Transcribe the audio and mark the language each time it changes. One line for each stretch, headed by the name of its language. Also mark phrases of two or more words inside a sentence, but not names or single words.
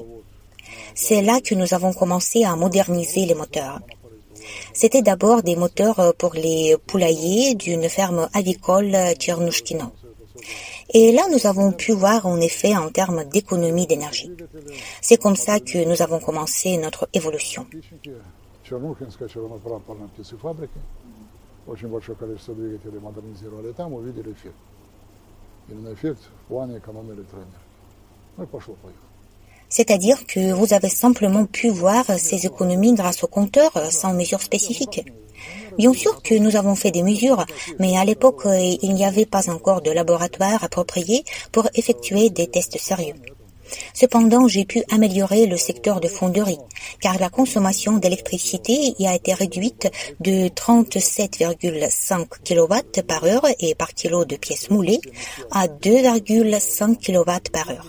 French: C'est là que nous avons commencé à moderniser les moteurs. C'était d'abord des moteurs pour les poulaillers d'une ferme avicole Tchernouchkino. Et là, nous avons pu voir en effet en termes d'économie d'énergie. C'est comme ça que nous avons commencé notre évolution.
Russian: Очень большое количество двигателей модернизировали там, увидели эффект. Именно эффект в плане экономии электроэнергии. Ну и пошло-поехало.
French: C'est-à-dire que vous avez simplement pu voir ces économies grâce au compteur sans mesure spécifique. Bien sûr que nous avons fait des mesures, mais à l'époque, il n'y avait pas encore de laboratoire approprié pour effectuer des tests sérieux. Cependant, j'ai pu améliorer le secteur de fonderie, car la consommation d'électricité y a été réduite de 37,5 kW par heure et par kilo de pièces moulées à 2,5 kW par heure.